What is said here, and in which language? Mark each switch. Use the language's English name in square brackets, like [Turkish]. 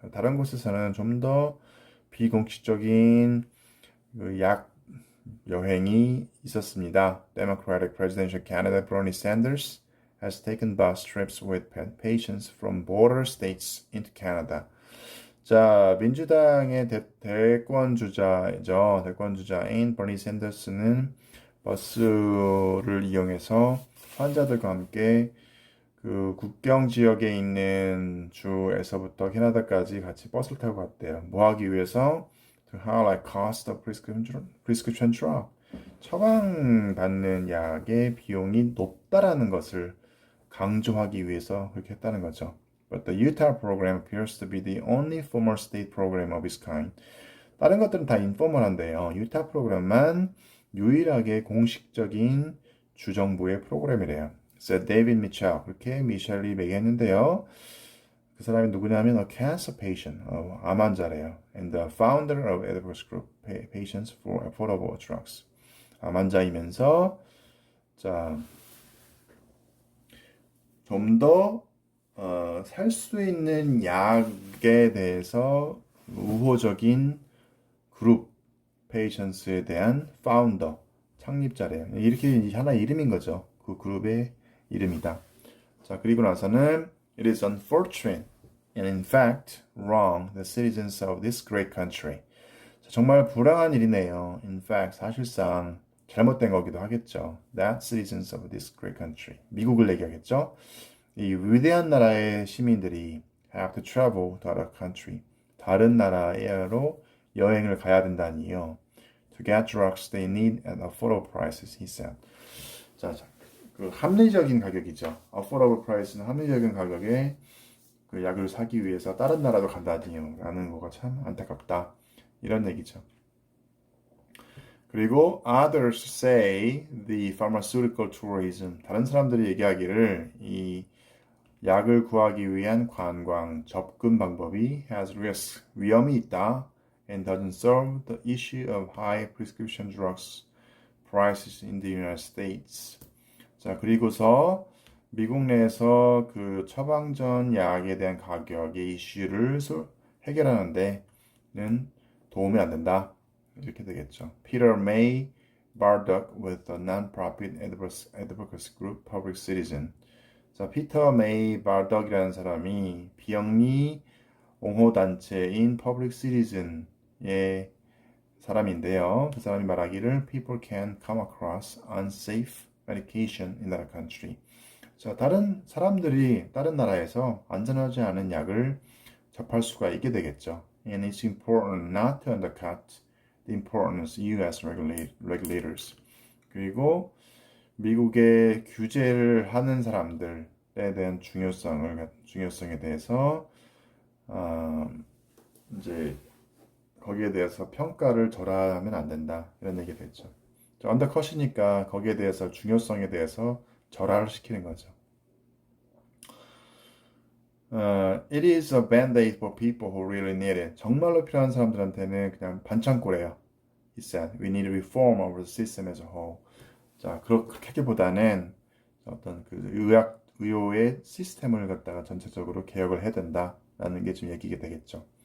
[Korean] 다른 곳에서는 좀 더 비공식적인 그 약 여행이 있었습니다. [English] Democratic Presidential candidate Bernie Sanders has taken bus trips with patients from border states into Canada. [Korean] 자, 민주당의 대권 주자인 버니 샌더스는 버스를 이용해서 환자들과 함께 그 국경 지역에 있는 주에서부터 캐나다까지 같이 버스를 타고 갔대요. 뭐 하기 위해서? [English] To highlight cost of prescription drug. [Korean] 처방받는 약의 비용이 높다라는 것을 강조하기 위해서 그렇게 했다는 거죠. [English] But the Utah program appears to be the only former state program of its kind. [Korean] 다른 것들은 다 인포멀한데요. 유타 프로그램만 유일하게 공식적인 주정부의 프로그램이래요. [English] said David Mitchell. [Korean] 그렇게 미셸이 얘기했는데요. 그 사람이 누구냐면 [English] a cancer patient, [Korean] 암 환자래요. [English] And the founder of Edwards Group, Patients for Affordable Drugs. [Korean] 암 환자이면서 자, 좀 더 살 수 있는 약에 대해서 우호적인 그룹 페이션스에 대한 파운더, 창립자래요. 이렇게 하나의 이름인 거죠. 그 그룹의 이름이다. 자, 그리고 나서는 [English] It is unfortunate and in fact wrong the citizens of this great country. [Korean] 자, 정말 불행한 일이네요. [English] In fact, [Korean] 사실상 잘못된 거기도 하겠죠. [English] That citizens of this great country. [Korean] 미국을 얘기하겠죠. 이 위대한 나라의 시민들이 [English] have to travel to other country. [Korean] 다른 나라로 여행을 가야 된다니요. [English] To get drugs they need at affordable prices, he said. [Korean] 자, 그 합리적인 가격이죠. Affordable price는 합리적인 가격에 그 약을 사기 위해서 다른 나라로 간다니요. 라는 거가 참 안타깝다. 이런 얘기죠. 그리고 [English] others say the pharmaceutical tourism. [Korean] 다른 사람들이 얘기하기를 이 약을 구하기 위한 관광 접근 방법이 [English] has risk, [Korean] 위험이 있다 [English] and doesn't solve the issue of high prescription drugs prices in the United States. [Korean] 자, 그리고서 미국 내에서 그 처방전 약에 대한 가격의 이슈를 해결하는 데는 도움이 안 된다. 이렇게 되겠죠. [English] Peter May Bardock with the non-profit advocacy group Public Citizen. [Korean] 자, 피터 메이 바덕이라는 사람이 비영리 옹호 단체인 Public Citizen의 사람인데요. 그 사람이 말하기를 [English] People can come across unsafe medication in that country. [Korean] 자, 다른 사람들이 다른 나라에서 안전하지 않은 약을 접할 수가 있게 되겠죠. [English] And it's important not to undercut the importance U.S. regulators. [Korean] 그리고 미국의 규제를 하는 사람들에 대한 중요성에 대해서 이제 거기에 대해서 평가를 절하면 안 된다 이런 얘기가 됐죠. 언더컷이니까 거기에 대해서 중요성에 대해서 절하를 시키는 거죠. [English] It is a band-aid for people who really need it. [Korean] 정말로 필요한 사람들한테는 그냥 반창고래요. [English] He said, we need reform of the system as a whole. [Korean] 자, 그렇게 하기보다는 어떤 그 의료의 시스템을 갖다가 전체적으로 개혁을 해야 된다라는 게 좀 얘기가 되겠죠.